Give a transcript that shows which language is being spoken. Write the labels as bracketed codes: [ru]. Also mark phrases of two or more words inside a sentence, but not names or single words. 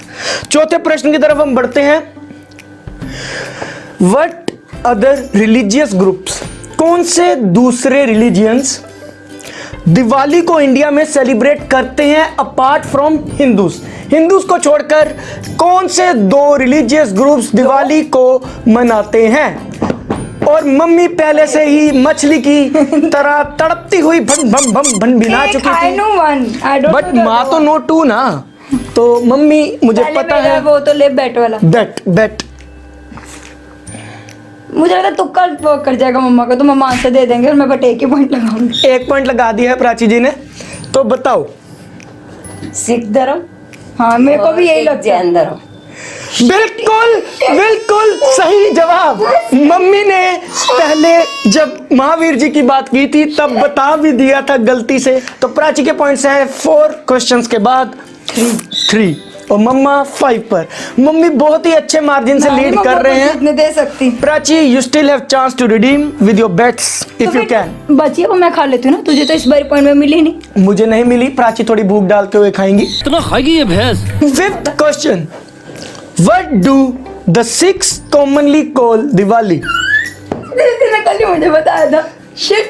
[hi] चौथे प्रश्न की तरफ हम बढ़ते हैं। [en] What other religious groups, [hi] कौन से दूसरे रिलीजियंस दिवाली को इंडिया में सेलिब्रेट करते हैं [en] apart from Hindus? [hi] हिंदूज को छोड़कर कौन से 2 [en] religious groups [hi] दिवाली को मनाते हैं? और मम्मी पहले से ही मछली की तरह तड़पती हुई भन भन भन भन भिना चुकी [en] I [hi] थी, [en] know one. I don't [hi] बट [en] know [hi] माँ [en] that [hi] तो [en] one. [hi] नो 2 ना। तो मम्मी मुझे पहले पता मेरा है वो तो ले बैट वाला। बैट मुझे लगता है तुक्का वो कर जाएगा मम्मा को, तो मम्मा आंसर दे देंगे और मैं बट 1 ही पॉइंट लगाऊंगी। 1 पॉइंट लगा दिया है प्राची जी ने। तो बताओ। सिख धर्म। हाँ मेरे को भी यही और लगता है। जैन धर्म। बिल्कुल बिल्कुल सही जवाब। मम्मी ने पहले जब महावीर जी की बात की थी तब बता भी दिया था गलती से। तो प्राची के पॉइंट्स हैं 4 क्वेश्चंस के बाद 3 और मम्मा 5 पर। मम्मी बहुत ही अच्छे मार्जिन से लीड कर रहे हैं। इतने दे सकती। [en] Prachi you still have chance to redeem with your bets if you can. [hi] बचिए को मैं खा लेती हूँ ना, तुझे तो इस बार पॉइंट में मिली नहीं। मुझे नहीं मिली, प्राची थोड़ी भूख डालते हुए खाएंगी। इतना खाएगी ये भैंस। [en] 5th question, what do the Sikhs commonly call Diwali? [hi] तूने कल ही मुझे बताया था। शिट,